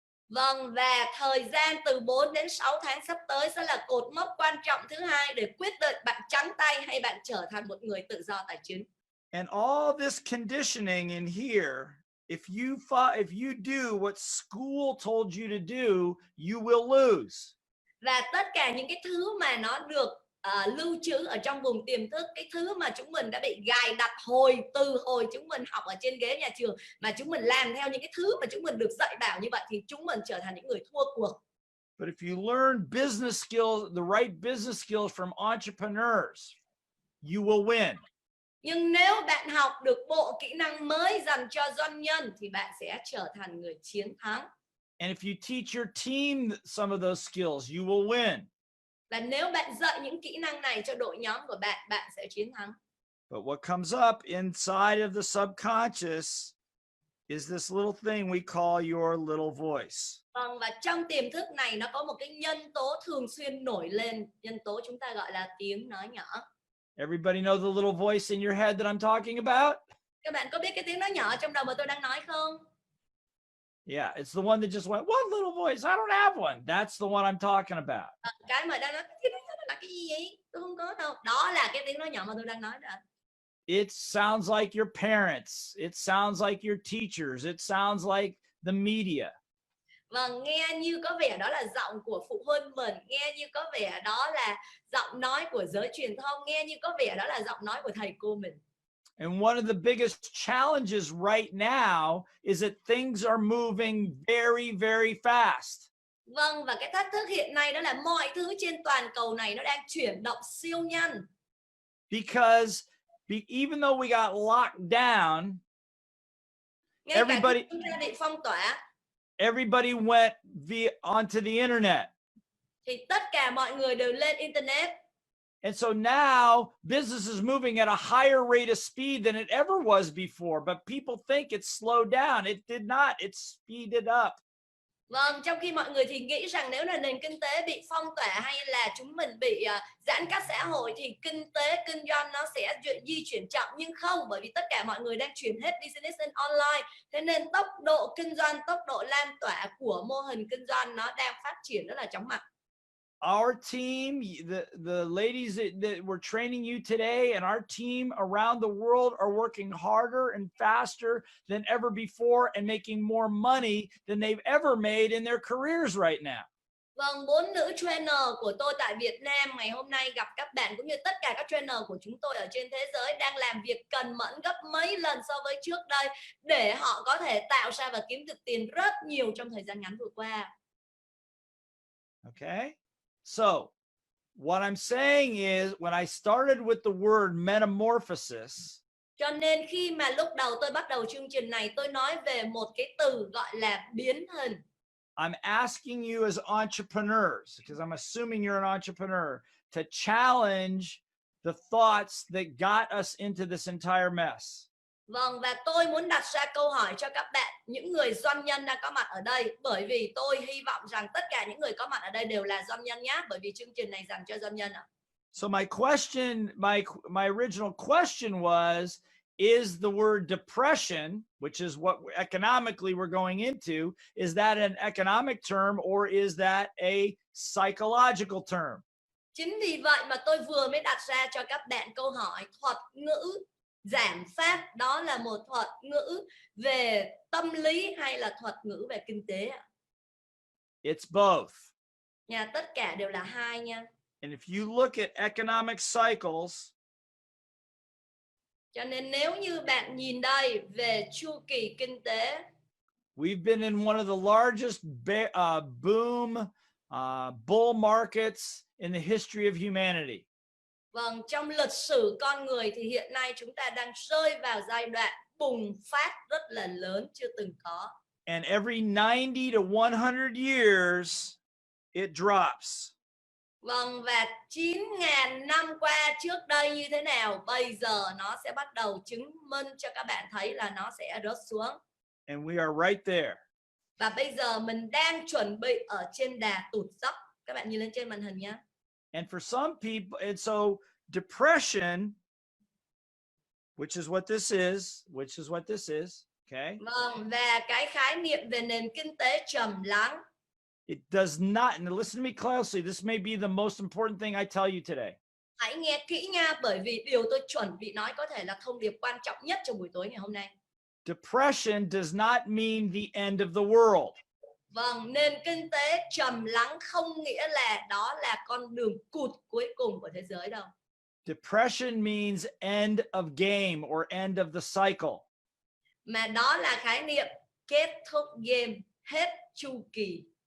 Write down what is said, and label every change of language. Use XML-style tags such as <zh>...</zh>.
<vi>Vâng, và thời gian từ 4 đến 6 tháng sắp tới sẽ là cột mốc quan trọng thứ hai để quyết định bạn trắng tay hay bạn trở thành một người tự do tài chính.</vi> <en>And all this conditioning in here, if you do what school told you to do, you will lose.</en> <vi>Và tất cả những cái thứ mà nó được lưu trữ ở trong vùng tiềm thức, cái thứ mà chúng mình đã bị gài đặt từ hồi chúng mình học ở trên ghế nhà trường, mà chúng mình làm theo những cái thứ mà chúng mình được dạy bảo như vậy thì chúng mình trở thành những người thua cuộc.</vi> <en>But if you learn business skills, the right business skills from entrepreneurs, you will win.</en> <vi>Nhưng nếu bạn học được bộ kỹ năng mới dành cho doanh nhân thì bạn sẽ trở thành người chiến thắng.</vi> <en>And if you teach your team some of those skills, you will win.</en> <vi>Và nếu bạn dạy những kỹ năng này cho đội nhóm của bạn, bạn sẽ chiến thắng.</vi> <en>But what comes up inside of the subconscious is this little thing we call your little voice.</en> <vi>Vâng, và trong tiềm thức này nó có một cái nhân tố thường xuyên nổi lên, nhân tố chúng ta gọi là tiếng nói nhỏ.</vi> <en>Everybody know the little voice in your head that I'm talking about?</en> <vi>Các bạn có biết cái tiếng nói nhỏ trong đầu mà tôi đang nói không?</vi> <en>Yeah, it's the one that just went, what little voice? I don't have one. That's the one I'm talking about.</en> <vi>Cái mà đang nói cái đó là cái gì vậy? Tôi không có đâu. Đó là cái tiếng nói nhỏ mà tôi đang nói đó.</vi> <en>It sounds like your parents. It sounds like your teachers. It sounds like the media.</en> <vi>Vâng, nghe như có vẻ đó là giọng của phụ huynh mình, nghe như có vẻ đó là giọng nói của giới truyền thông, nghe như có vẻ đó là giọng nói của thầy cô mình.</vi> <en>And one of the biggest challenges right now is that things are moving very, very fast.</en> <vi>Vâng, và cái thách thức hiện nay đó là mọi thứ trên toàn cầu này nó đang chuyển động siêu nhanh.</vi> <en>Because even though we got locked down,</en> <vi>Ngay</vi> <en>everybody,</en> <vi>cả khi chúng ta bị phong tỏa,</vi> <en>everybody went onto the internet.</en> <vi>Thì tất cả mọi người đều lên internet.</vi> <en>And so now business is moving at a higher rate of speed than it ever was before, but people think it's slowed down. It did not, it speeded up.</en> <vi>Vâng, trong khi mọi người thì nghĩ rằng nếu là nền kinh tế bị phong tỏa hay là chúng mình bị giãn cách xã hội thì kinh tế, kinh doanh nó sẽ di chuyển chậm, nhưng không, bởi vì tất cả mọi người đang chuyển hết business lên online. Thế nên tốc độ kinh doanh, tốc độ lan tỏa của mô hình kinh doanh nó đang phát triển rất là chóng mặt.</vi> <en>Our team, the ladies that were training you today, and our team around the world are working harder and faster than ever before and making more money than they've ever made in their careers right now.</en> <vi>Vâng, 4 nữ trainer của tôi tại Việt Nam ngày hôm nay gặp các bạn cũng như tất cả các trainer của chúng tôi ở trên thế giới đang làm việc cần mẫn gấp mấy lần so với trước đây để họ có thể tạo ra và kiếm được tiền rất nhiều trong thời gian ngắn vừa qua.</vi> <en>Okay? So, what I'm saying is when I started with the word metamorphosis,</en> <vi>Cho nên khi mà lúc đầu tôi bắt đầu chương trình này, tôi nói về một cái từ gọi là biến hình.</vi> <en>I'm asking you as entrepreneurs, because I'm assuming you're an entrepreneur, to challenge the thoughts that got us into this entire mess.</en> <vi>Vâng, và tôi muốn đặt ra câu hỏi cho các bạn, những người doanh nhân đang có mặt ở đây, bởi vì tôi hy vọng rằng tất cả những người có mặt ở đây đều là doanh nhân nhé, bởi vì chương trình này dành cho doanh nhân ạ.</vi> <en>So my question, my original question was, is the word depression, which is what economically we're going into, is that an economic term or is that a psychological term?</en> <vi>Chính vì vậy mà tôi vừa mới đặt ra cho các bạn câu hỏi thuật ngữ giảm phát đó là một thuật ngữ về tâm lý hay là thuật ngữ về kinh tế ạ?</vi> <en>It's both.</en> <vi>Nhà tất cả đều là hai nha.</vi> <en>And if you look at economic cycles,</en> <vi>cho nên nếu như bạn nhìn đây về chu kỳ kinh tế,</vi> <en>we've been in one of the largest boom bull markets in the history of humanity.</en> <vi>Vâng, trong lịch sử con người thì hiện nay chúng ta đang rơi vào giai đoạn bùng phát rất là lớn chưa từng có.</vi> <en>And every 90 to 100 years, it drops.</en> <vi>Vâng, và 9.000 năm qua trước đây như thế nào, bây giờ nó sẽ bắt đầu chứng minh cho các bạn thấy là nó sẽ rớt xuống.</vi> <en>And we are right there.</en> <vi>Và bây giờ mình đang chuẩn bị ở trên đà tụt dốc. Các bạn nhìn lên trên màn hình nhé.</vi> <en>And for some people, and so depression, which is what this is, okay?</en> <vi>Vâng, và cái khái niệm về nền kinh tế trầm lắng.</vi> <en>It does not, and listen to me closely, this may be the most important thing I tell you today.</en> <vi>Hãy nghe kỹ nha, bởi vì điều tôi chuẩn bị nói có thể là thông điệp quan trọng nhất trong buổi tối ngày hôm nay.</vi> <en>Depression does not mean the end of the world.</en> <vi>Vâng, nền kinh tế trầm lắng không nghĩa là đó là con đường cụt cuối cùng của thế giới đâu.</vi> <en>Depression means end of game or end of the cycle.</en> <vi>Mà đó là khái niệm kết thúc game, hết chu kỳ.</vi>